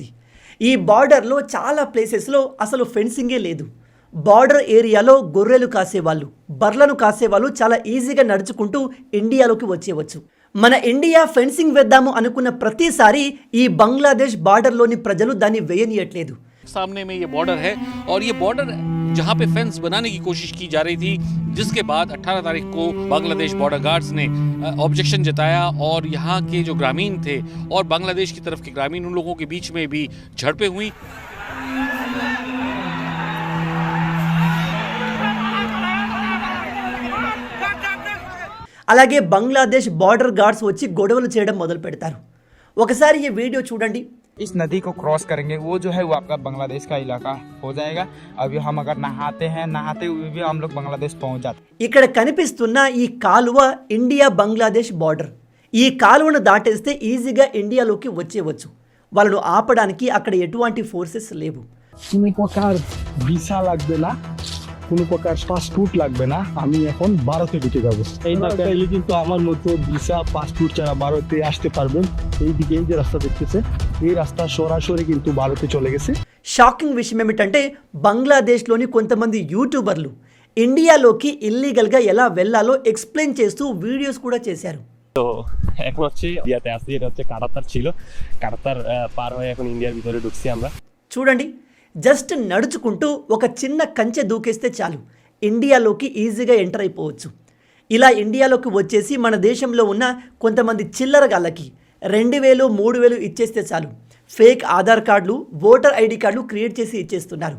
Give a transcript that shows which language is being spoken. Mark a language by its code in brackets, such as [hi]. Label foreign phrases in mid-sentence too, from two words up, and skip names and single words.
[te] ఈ బార్డర్లో చాలా ప్లేసెస్లో అసలు ఫెన్సింగే లేదు. బార్డర్ ఏరియాలో గొర్రెలు కాసేవాళ్ళు, బర్లను కాసేవాళ్ళు చాలా ఈజీగా నడుచుకుంటూ ఇండియాలోకి వచ్చేవచ్చు. మన ఇండియా ఫెన్సింగ్ వేద్దాము అనుకున్న ప్రతిసారి ఈ బంగ్లాదేశ్ బార్డర్లోని ప్రజలు దాన్ని వేయనీయట్లేదు. [hi] सामने में ये बॉर्डर है और ये बॉर्डर जहां पे फेंस बनाने की कोशिश की जा रही थी, जिसके बाद 18 तारीख को बांग्लादेश बॉर्डर गार्ड्स ने ऑब्जेक्शन जताया और यहाँ के जो ग्रामीण थे और बांग्लादेश की तरफ के ग्रामीण, उन लोगों के बीच में भी झड़पें हुई. [te] అలాగే బంగ్లాదేశ్ బార్డర్ గార్డ్స్ వచ్చి గొడవలు చేయడం మొదలు పెడతారు. ఒకసారి ఈ వీడియో చూడండి. [hi] इस नदी को क्रॉस करेंगे, वो जो है वो आपका बांग्लादेश का इलाका हो जाएगा. अभी हम अगर नहाते हुए भी हम लोग बांग्लादेश पहुंच जाते. [te] ఇక్కడ కనిపిస్తున్న ఈ కాలువ ఇండియా బంగ్లాదేశ్ బార్డర్. ఈ కాలువను దాటేస్తే ఈజీగా ఇండియాలోకి వచ్చేవచ్చు. వాళ్ళను ఆపడానికి అక్కడ ఎటువంటి ఫోర్సెస్ లేవు. [bn] কোনো প্রকার ভিসা লাগবে না, কোনো প্রকার পাসপোর্ট লাগবে না, আমি এখন ভারতে ঢুকে যাবো। এই চাইলে কিন্তু আমার মতো ভিসা পাসপোর্ট ছাড়া ভারতে আসতে পারবেন। এইদিকে এই যে রাস্তা দেখতেছে, এই রাস্তা সরাসরি কিন্তু ভারতে চলে গেছে। [te] షాకింగ్ విషయం ఏమిటంటే బంగ్లాదేశ్లోని కొంతమంది యూట్యూబర్లు ఇండియాలోకి ఇల్లీగల్గా ఎలా వెళ్ళాలో ఎక్స్ప్లెయిన్ చేస్తూ వీడియోస్ కూడా చేశారు. [bn] তো এখন হচ্ছে ইন্ডিয়াতে আসছি, এটা হচ্ছে কাটাতার ছিল, কাটাতার পার হয়ে এখন ইন্ডিয়ার ভিতরে ঢুকছি আমরা. [te] చూడండి, జస్ట్ నడుచుకుంటూ ఒక చిన్న కంచె దూకేస్తే చాలు ఇండియాలోకి ఈజీగా ఎంటర్ అయిపోవచ్చు. ఇలా ఇండియాలోకి వచ్చేసి మన దేశంలో ఉన్న కొంతమంది చిల్లరగాళ్ళకి 2000, 3000 ఇచ్చేస్తే చాలు ఫేక్ ఆధార్ కార్డులు, [en] voter ID [te] కార్డులు క్రియేట్ చేసి ఇచ్చేస్తున్నారు.